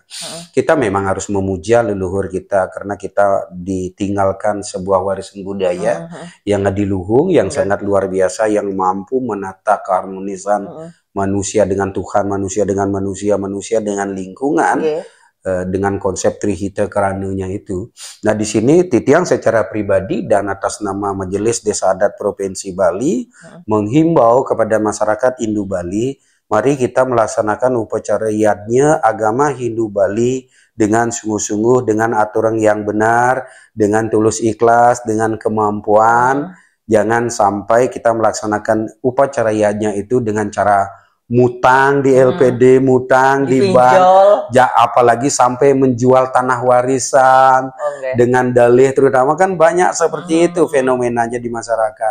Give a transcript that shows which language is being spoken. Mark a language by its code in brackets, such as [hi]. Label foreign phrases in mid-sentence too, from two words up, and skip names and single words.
[id] Kita memang harus memuja leluhur kita karena kita ditinggalkan sebuah warisan budaya yang adiluhung, yang sangat luar biasa, yang mampu menata keharmonisan manusia dengan Tuhan, manusia dengan manusia, manusia dengan lingkungan. Dengan konsep Trihita Karananya itu. Nah di sini Titiang secara pribadi dan atas nama Majelis Desa Adat Provinsi Bali menghimbau kepada masyarakat Hindu Bali, mari kita melaksanakan upacara yadnya agama Hindu Bali dengan sungguh-sungguh, dengan aturan yang benar, dengan tulus ikhlas, dengan kemampuan. Jangan sampai kita melaksanakan upacara yadnya itu dengan cara mutang di LPD, mutang di bank, apalagi sampai menjual tanah warisan dengan dalih, terutama kan banyak seperti itu fenomenanya di masyarakat.